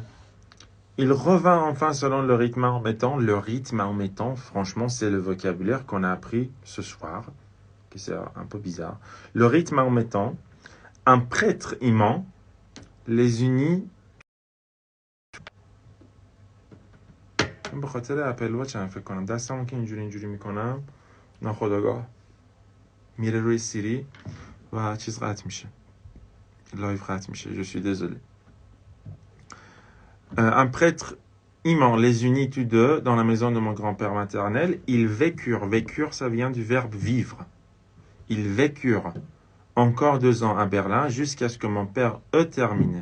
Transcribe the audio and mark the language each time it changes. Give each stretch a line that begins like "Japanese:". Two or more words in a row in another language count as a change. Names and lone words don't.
French: Il revint enfin selon le rythme mahométan. Le rythme mahométan, franchement, c'est le vocabulaire qu'on a appris ce soir, qui c'est un peu bizarre. Le rythme mahométan, un prêtre imam les unit.
Persian: به خاطر اپل واچ هم فکر کنم دستمون که اینجوری میکنم ناخودآگاه میره روی سیری و چیز قطع میشه، لایو قطع میشه.
French: Je suis désolé. Un prêtre imam les unit tous deux dans la maison de mon grand-père maternel. Ils vécurent. Vécurent, ça vient du verbe vivre. Ils vécurent encore 2 ans à Berlin jusqu'à ce que mon père ait terminé.